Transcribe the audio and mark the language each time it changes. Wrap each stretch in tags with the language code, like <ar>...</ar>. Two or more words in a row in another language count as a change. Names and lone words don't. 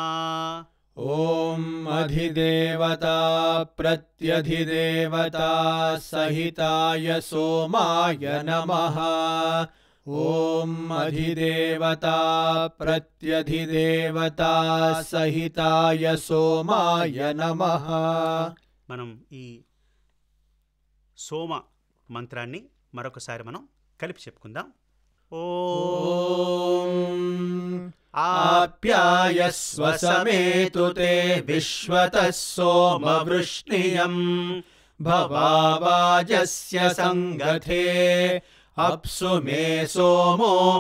<sa>ॐ अधिदेवता प्रत्यधिदेवता सहिताय सोमाय नमः। ॐ अधिदेवता प्रत्यधिदेवता सहिताय सोमाय नमः।</sa> <te>మనం ఈ సోమ మంత్రాన్ని మరొకసారి మనం కలిపి చెప్పుకుందాం.</te> <sa>ॐ आप्यायस्व समेतु ते विश्वतः सोमवृष्णियम् भवावाजस्य संगथे अप्सु मे सोमो</sa>